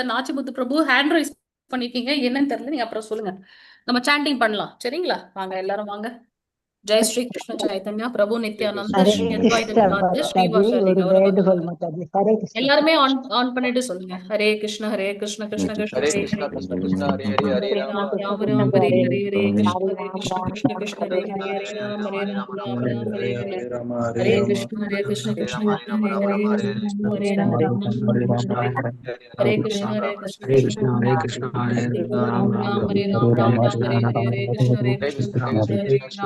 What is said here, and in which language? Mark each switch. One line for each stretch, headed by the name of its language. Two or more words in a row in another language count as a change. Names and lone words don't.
Tamil: நாச்சிமுத்து பிரபு
English: hand raise
Tamil: பண்ணிருக்கீங்க, என்னன்னு தெரியல. நீங்க அப்புறம் சொல்லுங்க. நம்ம சாண்டிங் பண்ணலாம். சரிங்களா? வாங்க எல்லாரும் வாங்க. ஜெய் ஸ்ரீ கிருஷ்ண சைதன்யா பிரபு நித்யானந்த ஸ்ரீ அத்வைத கதாதர ஸ்ரீவாசாதி கௌரவ எல்லாருமே ஆன் பண்ணிட்டு சொல்லுங்க. ஹரே கிருஷ்ண கிருஷ்ண கிருஷ்ண ஹரே கிருஷ்ணா கிருஷ்ண கிருஷ்ணா ஹரே ஹரே ஹரே ராம ராம ராம ஹரே ஹரே ஹரே கிருஷ்ண கிருஷ்ண கிருஷ்ண ஹரே ஹரே ராம ஹரே ராம ராம ராம ஹரே ஹரே ஹரே கிருஷ்ண கிருஷ்ண கிருஷ்ண ஹரே ஹரே ஹரே ராம ராம ஹரே கிருஷ்ண கிருஷ்ண ஹரே கிருஷ்ணா ஹரே ராம ராம ஹரே ராம ராம ராம ஹரே ஹரே கிருஷ்ண கிருஷ்ண